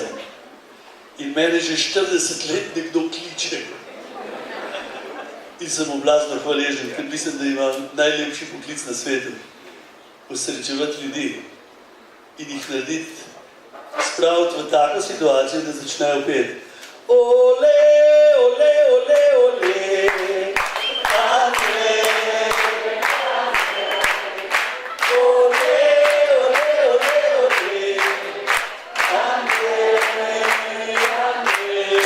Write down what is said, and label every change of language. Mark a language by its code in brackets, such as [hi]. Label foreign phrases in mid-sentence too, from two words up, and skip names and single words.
[sl] In mene že 40 let nekdo kliče. In sem mu blazno hvaležen, ker mislim, da imam najlepši poklic na svetu. Osrečevati ljudi in jih narediti, spraviti v tako situacijo, da začnejo peti. Ole, ole, ole, ole, Andrej. Ole, ole, ole, ole, Andrej, Andrej.